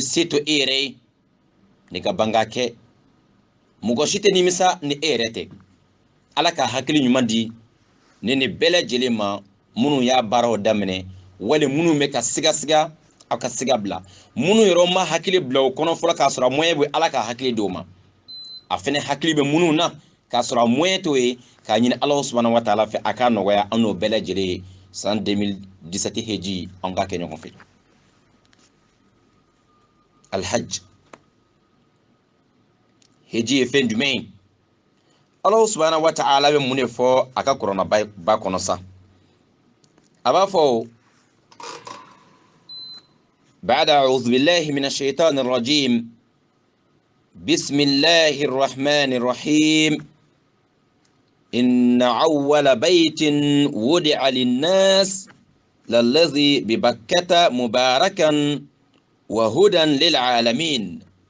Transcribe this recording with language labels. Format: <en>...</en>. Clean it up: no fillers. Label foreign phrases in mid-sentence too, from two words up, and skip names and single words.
<bm>se to e yɛrɛ ye ni ka banga kɛ mɔgɔ si tɛ nimisa ni e yɛrɛ tɛ ala ka hakili ɲuman di ni bɛɛ lajɛlen ma minnu y'a baaraw daminɛ wali minnu bɛ ka sigasiga aw ka siga bila minnu yɛrɛ ma hakili bila o kɔnɔ fɔlɔ k'a sɔrɔ a moyen bɛ ala ka hakili di o ma a fɛnɛ hakili bɛ minnu na k'a sɔrɔ a moyen t'o ye k'a ɲini ala</bm> <ar>سبحانه وتعالى</ar> <bm>fɛ a k'a nɔgɔya an n'o bɛɛ lajɛlen ye san 2017 heji an ka kɛ ɲɔgɔn fɛ alhaj heji ye fɛn jumɛn ye ala</bm> <ar>سبحانه وتعالى</ar> <bm>bɛ mun de fɔ a ka kuranna ba kɔnɔ sa a b'a fɔ</bm> <ar>بعد أعوذ بالله من الشيطان الرجيم بسم الله الرحمن الرحيم إن أول بيت وضع للناس للذي ببكة مباركا وهدى للعالمين</ar>